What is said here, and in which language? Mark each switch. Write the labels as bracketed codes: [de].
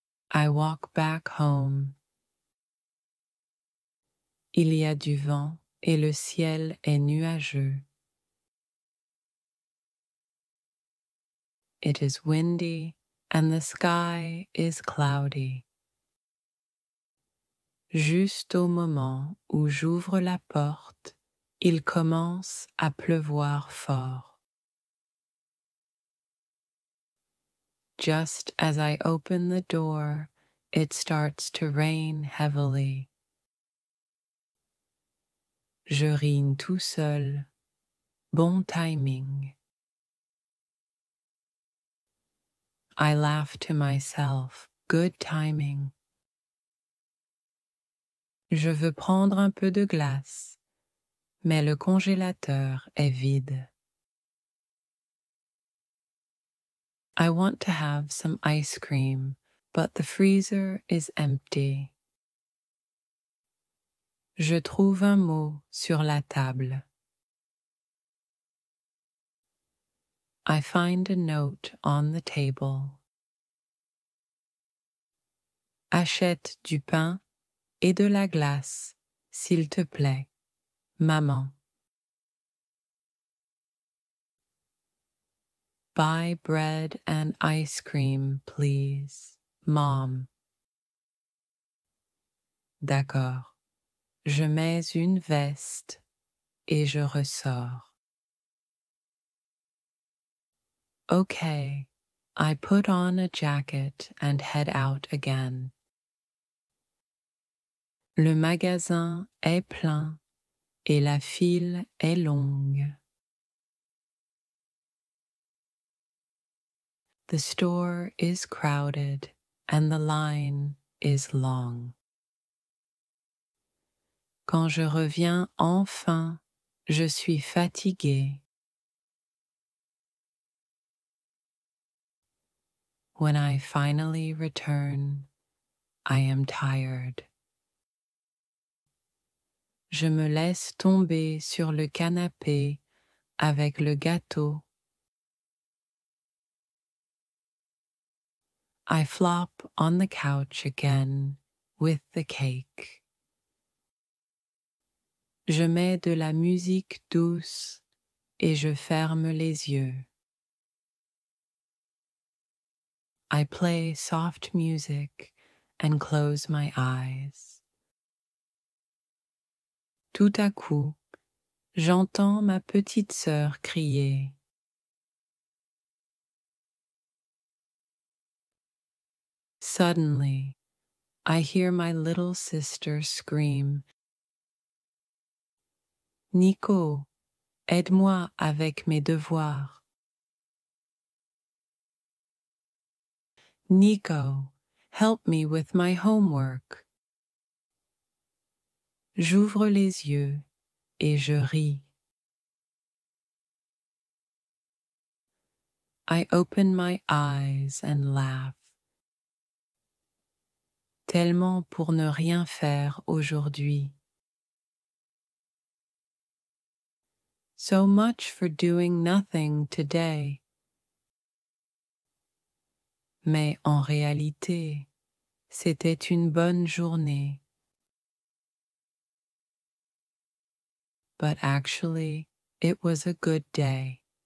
[en] I walk back home. [fr] Il y a du vent et le ciel est nuageux. [en] It is windy and the sky is cloudy. [fr] Juste au moment où j'ouvre la porte, il commence à pleuvoir fort. [en] Just as I open the door, it starts to rain heavily. [fr] Je rime tout seul. Bon timing. [en] I laugh to myself. Good timing. [fr] Je veux prendre un peu de glace, mais le congélateur est vide. [en] I want to have some ice cream, but the freezer is empty. [fr] Je trouve un mot sur la table. [en] I find a note on the table. [fr] Achète du pain et de la glace, s'il te plaît, maman. [en] Buy bread and ice cream, please, Mom. [fr] D'accord. Je mets une veste et je ressors. [en] Okay, I put on a jacket and head out again. [fr] Le magasin est plein et la file est longue. [en] The store is crowded and the line is long. [fr] Quand je reviens enfin, je suis fatiguée. [en] When I finally return, I am tired. [fr] Je me laisse tomber sur le canapé avec le gâteau. [en] I flop on the couch again with the cake. [fr] Je mets de la musique douce et je ferme les yeux. [en] I play soft music and close my eyes. [fr] Tout à coup, j'entends ma petite sœur crier. [en] Suddenly, I hear my little sister scream, Nico, [fr] aide-moi avec mes devoirs. [en] Nico, help me with my homework. [fr] J'ouvre les yeux et je ris. [en] I open my eyes and laugh. [fr] Tellement pour ne rien faire aujourd'hui. [en] So much for doing nothing today. [fr] Mais en réalité, c'était une bonne journée. [en] But actually, it was a good day.